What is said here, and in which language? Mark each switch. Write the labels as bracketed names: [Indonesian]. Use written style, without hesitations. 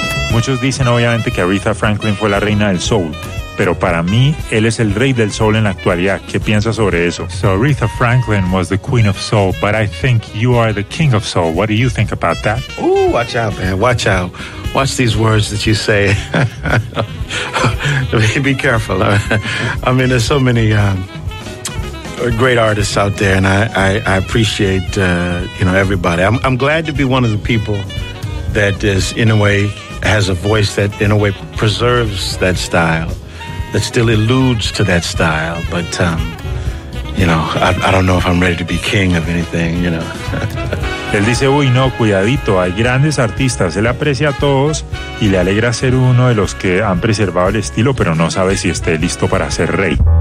[Spanish] Muchos dicen obviamente que Aretha Franklin fue la reina del soul, pero para mí, él es el rey del soul en la actualidad. ¿Qué piensas sobre eso? [English] So Aretha Franklin was the queen of soul, but I think you are the king of soul. What do you think about that? Ooh, watch out, man. Watch out. Watch these words that you say. Be careful. I mean, there's so many great artists out there, and I appreciate you know, everybody. I'm glad to be one of the people that is, in a way, has a voice that in a way preserves that style, that still alludes to that style. But you know, I don't know if I'm ready to be king of anything, you know. [Spanish] Él dice, uy, no, cuidadito, hay grandes artistas, él aprecia a todos y le alegra ser uno de los que han preservado el estilo, pero no sabe si esté listo para ser rey.